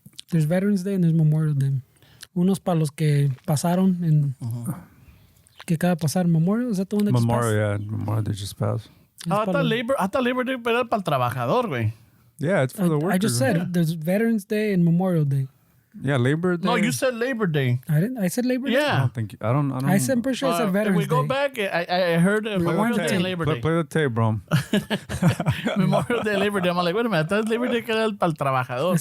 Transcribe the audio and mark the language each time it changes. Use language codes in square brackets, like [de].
[en] There's Veterans Day and there's Memorial Day. [es] Unos para los que pasaron en... Que acaba de pasar Memorial. [en] Is that the one that Memorial, yeah, Memorial Day just passed. [es] Hasta Labor Day, pero era para el trabajador, güey. [en] Yeah, it's for the workers. I just said there's Veterans Day and Memorial Day. Yeah, Labor Day. No, you said Labor Day. I didn't. I said Labor Day. I Yeah. don't think I don't. I said, I'm pretty sure I said If Veterans we go Day. back, I heard Memorial Day and Labor Day. Play the tape, bro. Memorial Day, Labor Day. I'm like, wait a minute, that's Labor Day [es] que era para el trabajador.